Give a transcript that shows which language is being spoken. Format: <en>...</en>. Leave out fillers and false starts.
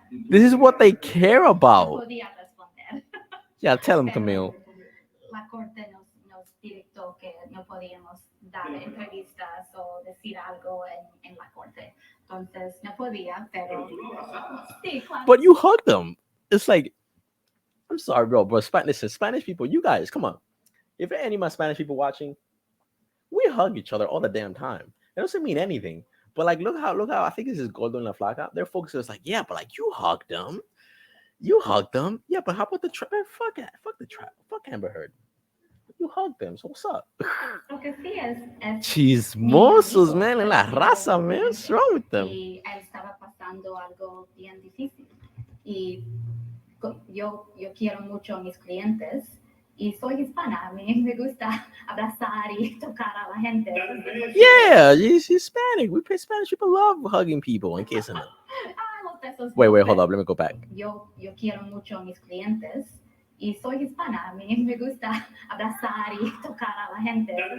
<en>This is what they care about. Yeah, tell them, Camille.</en> <es>La corte nos dictó que no podíamos dar entrevistas o decir algo en la corte. Entonces, no podía, pero... Sí, claro.</es> <en>But you hug them. It's like, I'm sorry, bro. Listen, Spanish people, you guys, come on. If any of my Spanish people watching, we hug each other all the damn time. It doesn't mean anything. But like, look how I think this is Gordo and La Flaca. Their focus is like, yeah, but like, you hugged them. You hugged them. Yeah, but how about the trial? Fuck it. Fuck the trial. Fuck Amber Heard. You hugged them. So what's up?</en> <es>Lo que sí es</es> <en>chismosos, man.</en> <es>En la raza,</es> <en>man. What's wrong with them?</en> <es>Y él estaba pasando algo bien difícil. Y yo quiero mucho a mis clientes. Y soy hispana. A mí me gusta abrazar y tocar a la gente.</es> <en>Yeah, she's Hispanic. We Spanish people love hugging people and kissing them. Wait, hold up. Let me go back.</en> <es>Yo quiero mucho a mis clientes. Y soy hispana. A mí me gusta abrazar y tocar a la gente.</es>